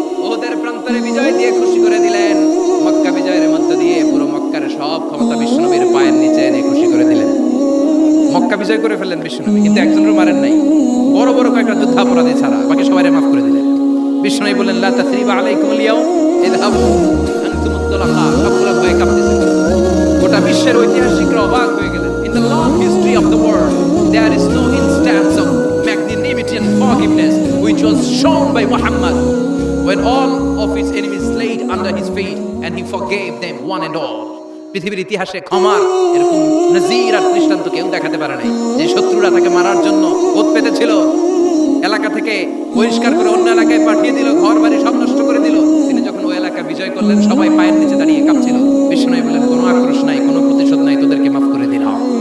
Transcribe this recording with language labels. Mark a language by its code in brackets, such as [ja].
[bn] ওদের প্রান্তরে বিজয় দিয়ে খুশি করে দিলেন। মক্কা বিজয়ের মধ্য দিয়ে পুরো মক্কার সব ক্ষমতা বিশ্বনবীর পায়ের নিচে এনে খুশি করে দিলেন। মক্কা বিজয় করে ফেললেন বিশ্বনবী, কিন্তু একজনের মারেন নাই, বড় বড় কয়েকটা যুদ্ধাপরাধী ছাড়া বাকি সবাইকে মাফ করে দিলেন। বিশ্বনবী বললেন [ar] লা তাসরিবা আলাইকুমুল ইয়াউম ইযহাবু আনতুমুত তুলাকা, [bn] সবগুলো ভয়ে কাঁপতেছে। গোটা বিশ্বের ঐতিহাসিকরা অবাক হয়ে গেলেন। [en] In the long history of the world there is no instance of magnanimity and forgiveness which was shown by Muhammad when all of his enemies laid under his feet and he forgave them one and all. [bn] পৃথিবীর ইতিহাসে ক্ষমার এরকম নজির আর দৃষ্টান্ত কেউ দেখাতে পারে নাই। যে শত্রুরা তাকে মারার জন্য ওত পেতেছিল, এলাকা থেকে বহিষ্কার করে অন্য এলাকায় পাঠিয়ে দিল, ঘর বাড়ি সব নষ্ট করে দিল, তিনি যখন ওই এলাকা বিজয় করলেন সবাই পায়ের নিচে দাঁড়িয়ে কাঁপছিল। বিষ্ণু বললেন কোনো আক্রোশ নাই, কোনো প্রতিশোধ নাই, তোদেরকে মাফ করে দিলাম।